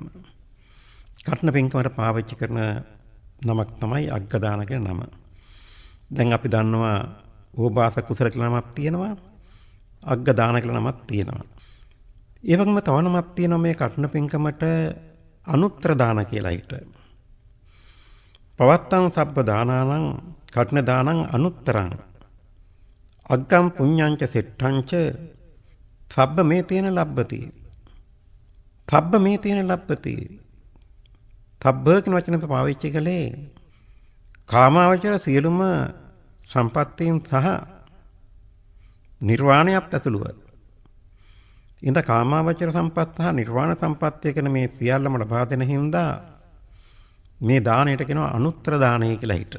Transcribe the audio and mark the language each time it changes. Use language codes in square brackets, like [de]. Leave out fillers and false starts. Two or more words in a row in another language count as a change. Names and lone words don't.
[si] කඨින පින්කමට පාවිච්චි කරන නමක් තමයි අග්‍රදාන කියන නම. දැන් අපි දන්නවා ඕභාස කුසල කියලා නමක් තියෙනවා. අග්ග දාන කියලා නමක් තියෙනවා. ඒ වගේම තව නමක් තියෙනවා මේ කඨින පින්කමට අනුත්තර දාන කියලා හිට. [pi] පවත්තං සබ්බ දානානං කඨින දානං අනුත්තරං අග්ගම් පුඤ්ඤංච සෙට්ඨංච සබ්බ මේ තේන ලබ්බති. සබ්බ මේ තේන ලබ්බති. [si] සබ්බ කියන වචනේ පාවිච්චි කළේ කාමාවචර සියලුම සම්පත්තීන් සහ නිර්වාණයත් ඇතුළුව. ඉඳ කාමාවචර සම්පත් සහ නිර්වාණ සම්පත්තිය කියන මේ සියල්ලම ලබා දෙන හින්දා මේ දාණයට කියනවා අනුත්තර දානය කියලා හිට.